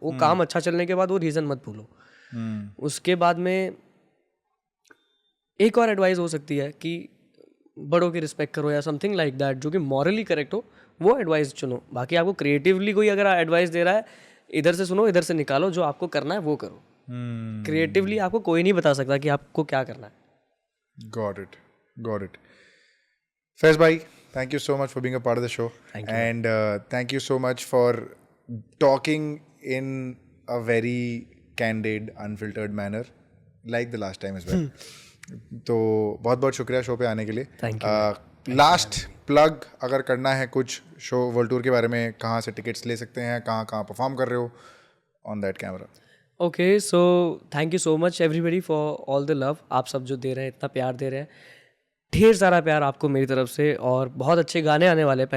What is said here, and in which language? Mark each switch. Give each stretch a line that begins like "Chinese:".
Hindi: वो काम अच्छा चलने के बाद वो रीज़न मत भूलो। उसके बाद में एक और एडवाइस हो सकती है कि बड़ों की रिस्पेक्ट करो या
English: something like that,
Hindi: जो कि मॉरली करेक्ट हो, वो एडवाइस चुनो। बाकी आपको क्रिएटिवली कोई अगर एडवाइस दे रहा है, इधर से सुनो इधर से निकालो, जो आपको करना है वो करो। क्रिएटिवली आपको कोई नहीं बता सकता कि आपको क्या करना है।
English: Got it Faiz भाई, thank you so much for being a part of the show. Thank you. And thank you so much for talking in a very candid, unfiltered manner, like the last time as well.
Hindi: तो बहुत बहुत शुक्रिया show पे आने के लिए।
English: Thank you.
Hindi: Last plug अगर करना है कुछ शो वर्ल्ड टूर के बारे में, कहाँ से टिकट्स ले सकते हैं, कहाँ कहाँ परफॉर्म कर रहे हो,
English: On that camera. Okay so thank you so much everybody for all the love.
Hindi: आप सब जो दे रहे हैं, इतना प्यार दे रहे हैं, ढेर सारा प्यार आपको मेरी तरफ से, और बहुत अच्छे गाने आने वाले हैं।